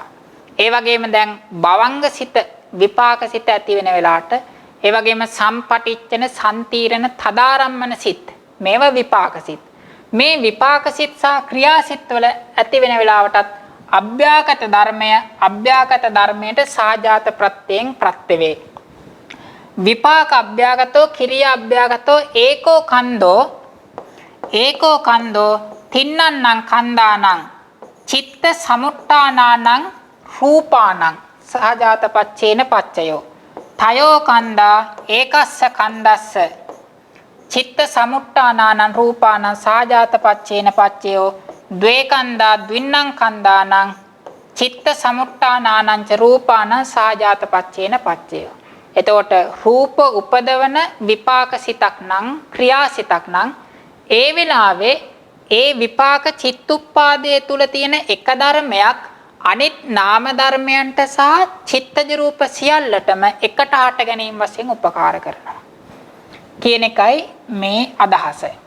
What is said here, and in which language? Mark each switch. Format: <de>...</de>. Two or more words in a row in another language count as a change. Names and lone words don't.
<si>ඒ වගේම දැන් භවංග සිත විපාක සිත ඇති වෙන වෙලාවට ඒ වගේම සම්පටිච්ඡන සම්තීරණ තදාරම්මන සිත් මේවා විපාක සිත්. මේ විපාක සිත් සහ ක්‍රියා සිත් වල ඇති වෙන වෙලාවටත් අභ්‍යාගත ධර්මය අභ්‍යාගත ධර්මයට සහජාත ප්‍රත්‍යයෙන් ප්‍රත්‍ය වේ.</si> <pi>විපාක අභ්‍යාගතෝ කිරියා අභ්‍යාගතෝ ඒකෝ කන්දෝ තින්නන්නං කන්දානං චිත්ත සමුට්ඨානානං රූපානං සහජාත පච්චේන පච්චයෝ තයෝ කන්දා ඒකස්ස කන්දස්ස චිත්ත සමුට්ඨානානං රූපානං සහජාත පච්චේන පච්චයෝ ද්වේ කන්දා ද්වින්නං කන්දානං චිත්ත සමුට්ඨානානං ච රූපානං සහජාත පච්චේන පච්චයෝ.</pi> <si>එතකොට රූප උපදවන විපාක සිතක් නම් ක්‍රියාසිතක් නම් ඒ වෙලාවේ ඒ විපාක චිත්තුප්පාදයේ තුල තියෙන එක ධර්මයක් අනිත් නාම ධර්මයන්ට සහ චිත්තජ රූප සියල්ලටම එකට හට ගැනීම වශයෙන් උපකාර කරනවා කියන එකයි මේ අදහස.</si>